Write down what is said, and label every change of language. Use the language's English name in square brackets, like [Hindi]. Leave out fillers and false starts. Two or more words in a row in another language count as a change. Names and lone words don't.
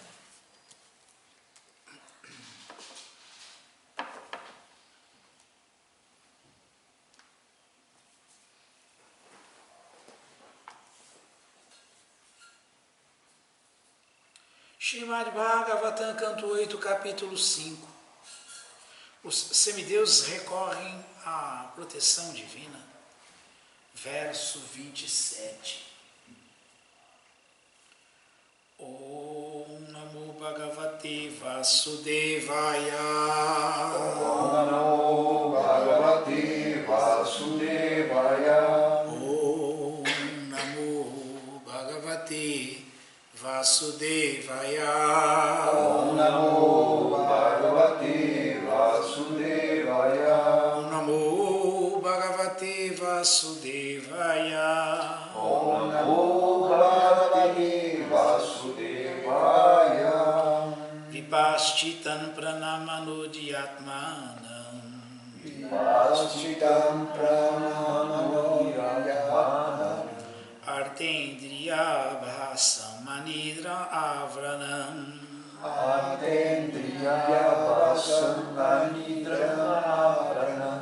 [Portuguese] Srimad Bhagavatam, canto 8, capítulo 5. Os semideuses recorrem à proteção divina. Verso 27. [Sanskrit] ॐ नमो भगवते वासुदेवाय. ॐ नमो भगवते वासुदेवाय. ॐ नमो भगवते वासुदेवाय. ॐ नमो भगवते वासुदेवाय. ॐ नमो भगवते वासुदेवाय. ॐ नमो भगवते वासुदेवाय. विपश्चितं प्राणमनोध्यात्मनाम्. विपश्चितं प्राणमनोद्यात्मनाम्. अर्तेन्द्रिय भासं मनिद्र अव्रणम्. अर्तेन्द्रिय भासं मनिद्र अव्रणम्.